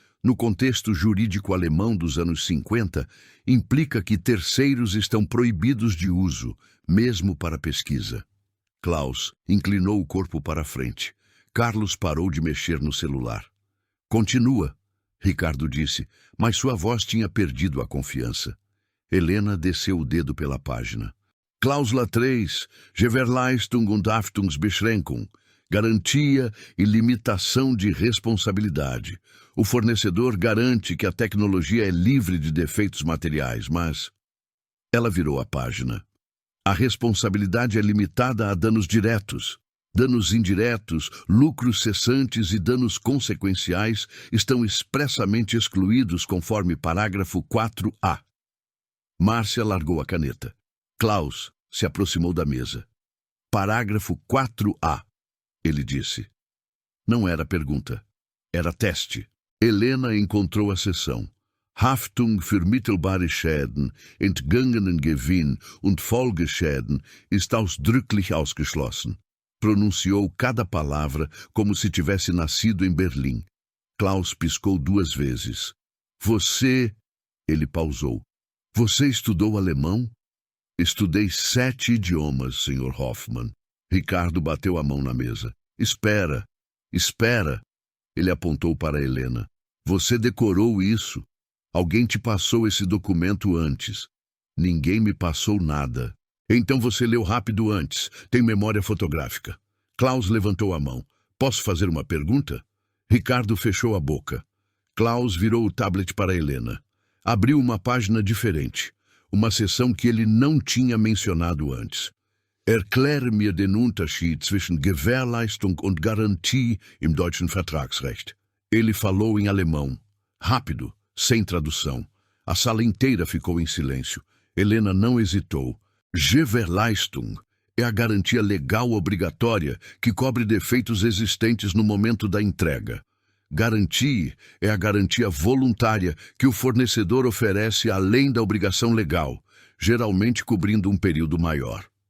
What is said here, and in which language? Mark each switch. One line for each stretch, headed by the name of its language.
Portuguese: No contexto jurídico alemão dos anos 50, implica que terceiros estão proibidos de uso, mesmo para pesquisa. Klaus inclinou o corpo para a frente. Carlos parou de mexer no celular. Continua, Ricardo disse, mas sua voz tinha perdido a confiança. Helena desceu o dedo pela página. Cláusula 3,
German: Gewährleistung und Haftungsbeschränkung,
Portuguese: garantia e limitação de responsabilidade. O fornecedor garante que a tecnologia é livre de defeitos materiais, mas... Ela virou a página. A responsabilidade é limitada a danos diretos. Danos indiretos, lucros cessantes e danos consequenciais estão expressamente excluídos conforme parágrafo 4A. Márcia largou a caneta. Klaus se aproximou da mesa. Parágrafo 4A, ele disse. Não era pergunta, era teste. Helena encontrou a seção.
German: Haftung für mittelbare Schäden, entgangenen Gewinn und Folgeschäden ist ausdrücklich ausgeschlossen.
Portuguese: Pronunciou cada palavra como se tivesse nascido em Berlim. Klaus piscou 2 vezes. Você... Ele pausou. Você estudou alemão? Estudei 7 idiomas, Sr. Hoffmann. Ricardo bateu a mão na mesa. Espera, espera. Ele apontou para Helena. Você decorou isso. Alguém te passou esse documento antes. Ninguém me passou nada. Então você leu rápido antes. Tem memória fotográfica. Klaus levantou a mão. Posso fazer uma pergunta? Ricardo fechou a boca. Klaus virou o tablet para Helena. Abriu uma página diferente. Uma seção que ele não tinha mencionado antes.
German: Erkläre mir den Unterschied zwischen Gewährleistung und Garantie im deutschen Vertragsrecht.
Portuguese: Ele falou em alemão. Rápido, sem tradução. A sala inteira ficou em silêncio. Helena não hesitou. Gewährleistung é a garantia legal obrigatória que cobre defeitos existentes no momento da entrega. Garantie é a garantia voluntária que o fornecedor oferece além da obrigação legal, geralmente cobrindo um período maior.